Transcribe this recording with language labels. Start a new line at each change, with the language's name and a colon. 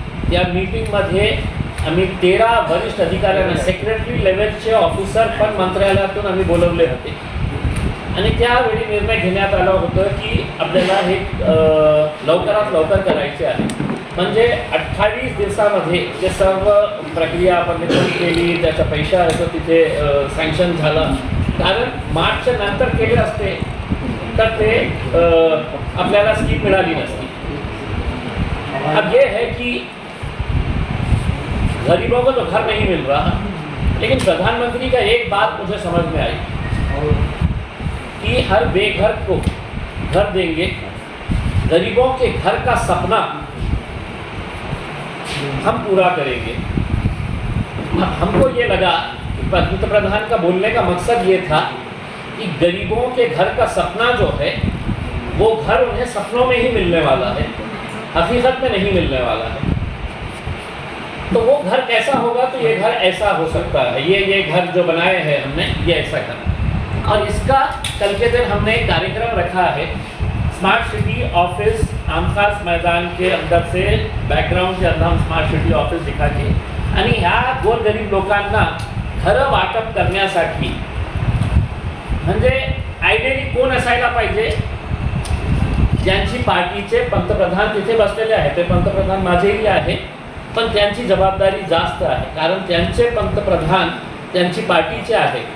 Marathi: त्या मीटिंगमध्ये आम्ही 13 वरिष्ठ अधिकाऱ्यांना सेक्रेटरी लेवलचे ऑफिसर पण मंत्रालयातून आम्ही बोलवले होते आणि त्यावेळी निर्णय घेण्यात आला होतं की आपल्याला हे लवकरात लवकर करायचे आहे। म्हणजे 28 दिवसामध्ये ते सर्व प्रक्रिया आपण केली, त्याचा पैसा जो तिथे सँक्शन झाला, कारण मार्चच्या नंतर केले असते तर ते आपल्याला स्कीम मिळाली नसती।
Hindi: अब ये है कि गरीबों को तो घर नहीं मिल रहा, लेकिन प्रधानमंत्री का एक बात मुझे समझ में आई कि हर बेघर को घर देंगे, गरीबों के घर का सपना हम पूरा करेंगे। हमको ये लगा कि पंतप्रधान का बोलने का मकसद ये था कि गरीबों के घर का सपना जो है वो घर उन्हें सपनों में ही मिलने वाला है, हकीकत में नहीं मिलने वाला है। तो वो घर कैसा होगा, तो ये घर ऐसा हो सकता है, ये घर जो बनाए हैं हमने ये ऐसा घर। और इसका कल के दिन हमने एक कार्यक्रम रखा है स्मार्ट सिटी ऑफिस आमखास मैदान के अंदर से बॅकग्राऊंड के अंदर हम स्मार्ट सिटी ऑफिस दिखा के
Marathi: आणि ह्या गोरगरीब लोकांना घरं वाटप करण्यासाठी म्हणजे आयडियली कोण असायला पाहिजे, ज्यांची पार्टीचे पंतप्रधान तिथे बसलेले आहेत, ते पंतप्रधान माझेही आहे, पण त्यांची जबाबदारी जास्त आहे कारण त्यांचे पंतप्रधान त्यांची पार्टीचे आहे।